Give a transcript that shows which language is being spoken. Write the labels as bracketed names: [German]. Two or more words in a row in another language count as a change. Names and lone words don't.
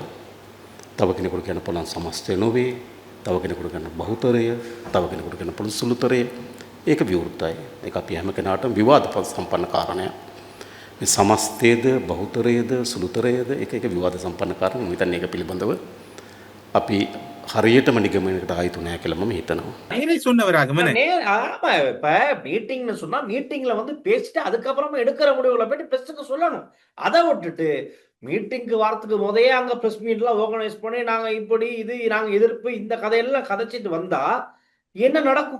[Sinhala] තව කෙනෙකුට කියන්න පුළුවන් සමස්තය නොවේ, තව කෙනෙකුට කියන්න බහුතරය, තව කෙනෙකුට කියන්න පුළුවන් සුළුතරය. ඒක විවෘතයි. ඒක අපි හැම කෙනාටම විවාද සම්පන්න කාරණයක්. මේ සමස්තයේද බහුතරයේද සුළුතරයේද ඒක විවාද සම්පන්න කාරණයක්. මම හිතන්නේ ඒක පිළිබඳව අපි හරියටම නිගමනයකට ආයිතු නැහැ කියලා මම හිතනවා. [Tamil] நேரே சொன்னவராகமனே. ஆமா, இப்ப மீட்டிங்னு சொன்னா மீட்டிங்ல வந்து பேசிட்டு அதுக்கப்புறமா எடுக்கிற முடிவுகளை போயிட்டு பிரஸ்க்கு சொல்லணும். அதை விட்டுட்டு மீட்டிங்க்கு வாரத்துக்கு முதலே அங்க [English] press meet organize [Tamil] பண்ணி நாங்க இப்படி இது நாங்க எதிர்ப்பு இந்த கதையெல்லாம் கதைச்சிட்டு வந்தா என்ன நடக்கும்?